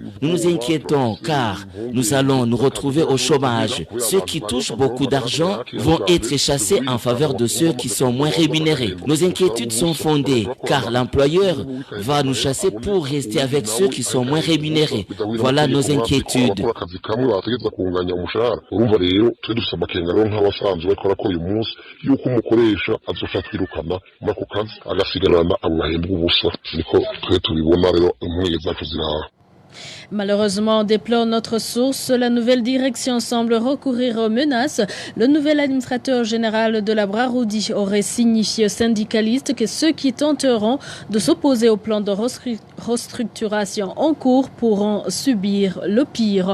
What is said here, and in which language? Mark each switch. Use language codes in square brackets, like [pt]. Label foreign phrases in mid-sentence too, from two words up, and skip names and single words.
[fr] Nous nous inquiétons car nous allons nous retrouver au chômage. Ceux qui touchent beaucoup d'argent vont être chassés en faveur de ceux qui sont moins rémunérés. Nos inquiétudes sont fondées car l'employeur va nous chasser pour rester avec ceux qui sont moins rémunérés. Voilà nos inquiétudes. [rn] akazi kamwe bategeza kunganya umushahara urumva rero twe dufite amakenga rero nk'abasanzwe bariko barakora uyu munsi yuko umukoresha azoshaka kwirukana muri ako kazi agasigarana abo bahembwa ubusa niko twe tubibona rero impungenge zacu ziraha. [fr] Malheureusement, déplore notre source, la nouvelle direction semble recourir aux menaces. Le nouvel administrateur général de la Brarudi aurait signifié aux syndicalistes que ceux qui tenteront de s'opposer au plan de restructuration en cours pourront subir le pire.